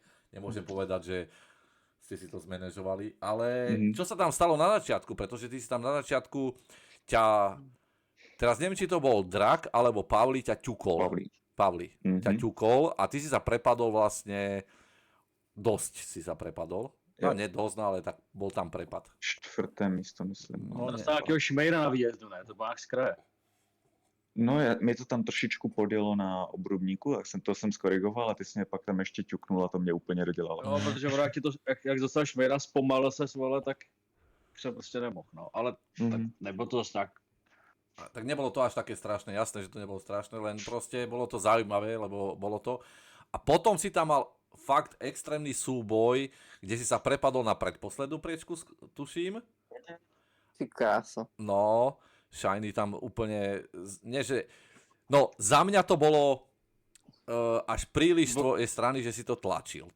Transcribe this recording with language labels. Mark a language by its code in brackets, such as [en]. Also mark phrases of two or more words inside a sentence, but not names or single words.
[sk] Nemôžem povedať, že ste si to zmanéžovali, ale čo sa tam stalo na začiatku, pretože ty si tam na začiatku teraz neviem, či to bol Drak, alebo Pavli ťa ťukol. Pavli ťa ťukol a ty si sa prepadol vlastne, dosť si sa prepadol. No nie dosť, ale tak bol tam prepad. [cs] 4. místo, myslím. No, dostal nějakého šmejra na výjezdu, ne? To bylo jak z kraje. No, mě to tam trošičku podjelo na obrubníku, tak to jsem skorigoval a ty jsi mě pak tam ještě ťuknul a to mě úplně dodělalo. No, protože ono, jak dostal šmejra, zpomalil se svole, tak se prostě nemohl, no. Ale tak nebylo to zase tak. [sk] Tak nebolo to až také strašné, jasné, že to nebolo strašné, len proste bolo to zaujímavé, lebo bolo to. A potom si tam mal fakt extrémny súboj, kde si sa prepadol na predposlednú priečku, tuším. [cs] Ty kráso. [sk] No, Shiny tam úplne, nie že, no za mňa to bolo až príliš z tvojej strany, že si to tlačil.